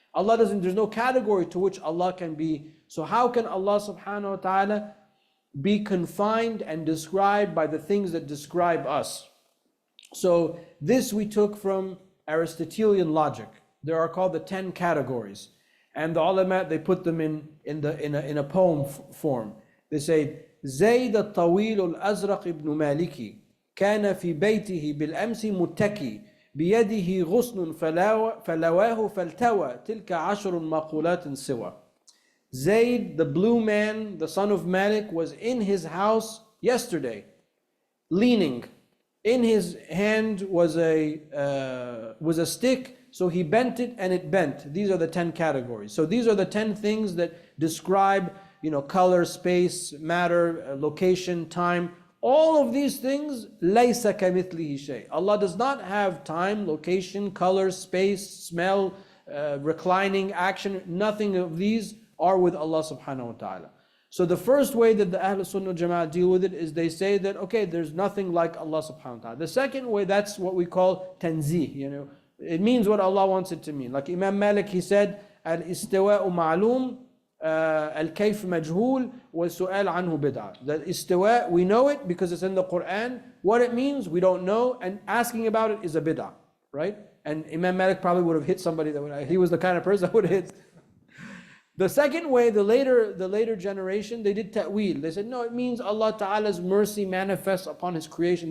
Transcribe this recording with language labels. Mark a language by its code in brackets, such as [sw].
[en] There's no category to which Allah can be. So how can Allah subhanahu wa ta'ala be confined and described by the things that describe us? So this we took from Aristotelian logic. There are called the 10 categories. And the ulama, they put them in a poem form. They say, [ar] زيد الطويل الأزرق ابن مالكي كان في بيته بالأمس متكي بيده غصن فلواه فالتوى تلك عشر مقولات سوى. [en] Zayd, the blue man, the son of Malik, was in his house yesterday, leaning. In his hand was a stick, so he bent it and it bent. These are the 10 categories. So these are the 10 things that describe, color, space, matter, location, time. All of these things, [ar] لَيْسَ كَمِثْلِهِ شَيْءٍ. [en] Allah does not have time, location, color, space, smell, reclining, action. Nothing of these are with Allah subhanahu wa ta'ala. So the first way that the Ahl Sunnah Jama'ah deal with it is they say that, okay, there's nothing like Allah subhanahu wa ta'ala. The second way, that's what we call tanzih, It means what Allah wants it to mean. Like Imam Malik, he said, [ar] الاستواء معلوم, الكيف مجهول, والسؤال عنه بدعة. [en] The istiwa, we know it because it's in the Quran. What it means, we don't know, and asking about it is a bid'ah, right? And Imam Malik probably would have hit somebody he was the kind of person that would hit. The second way, the later generation, they did ta'wil. They said, no, it means Allah Ta'ala's mercy manifests upon His creation.